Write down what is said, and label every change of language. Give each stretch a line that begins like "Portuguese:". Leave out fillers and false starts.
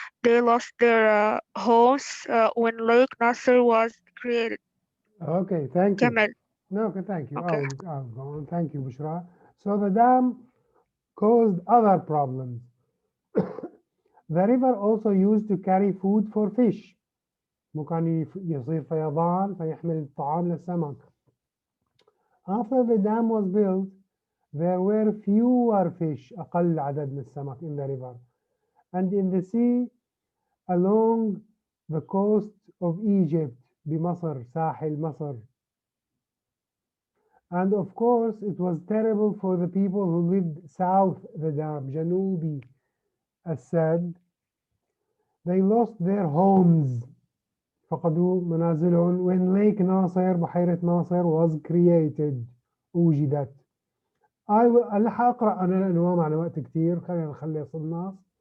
English: They lost their homes when Lake Nasser was created. Okay, thank you. Kamal. No, okay, thank you. Okay. I'll go on. Thank you, Bushra. So the dam caused other problems. The river also used to carry food for fish.
Arabic: ممكن يصير فيضان فيحمل الطعام للسمك.
English: After the dam was built, there were fewer fish,
Arabic: أقل عدد من السمك
English: in the river. And in the sea, along the coast of Egypt,
Arabic: بمصر, ساحل مصر.
English: And of course, it was terrible for the people who lived south the dam,
Arabic: جنوبي السد.
English: They lost their homes.
Arabic: فقدوا منازلهم
English: when Lake Nasser بحيرة ناصر was created.
Arabic: وجدت. رح أقرأ أنا لأنه ما معنا وقت كتير، خلينا نخلي الناس.